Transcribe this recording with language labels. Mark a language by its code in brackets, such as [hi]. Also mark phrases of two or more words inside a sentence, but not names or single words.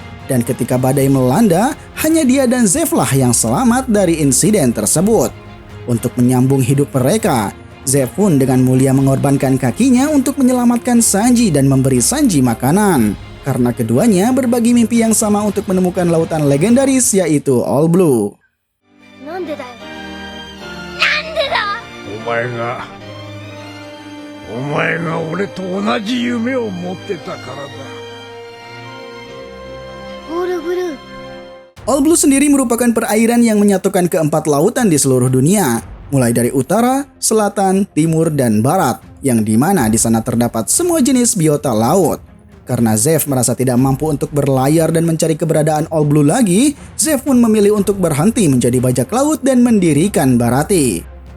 [id] Dan ketika badai melanda, hanya dia dan Zeff lah yang selamat dari insiden tersebut. Untuk menyambung hidup mereka, Zeff pun dengan mulia mengorbankan kakinya untuk menyelamatkan Sanji dan memberi Sanji makanan. Karena keduanya berbagi mimpi yang sama untuk menemukan lautan legendaris yaitu All Blue. [ja] なんでだよなんでだお前が俺と同じ夢を持ってたからだ [id] All Blue sendiri merupakan perairan yang menyatukan keempat lautan di seluruh dunia, mulai dari utara, selatan, timur, dan barat, yang dimana di sana terdapat semua jenis biota laut. Karena Zeff merasa tidak mampu untuk berlayar dan mencari keberadaan All Blue lagi, Zeff pun memilih untuk berhenti menjadi bajak laut dan mendirikan Baratie.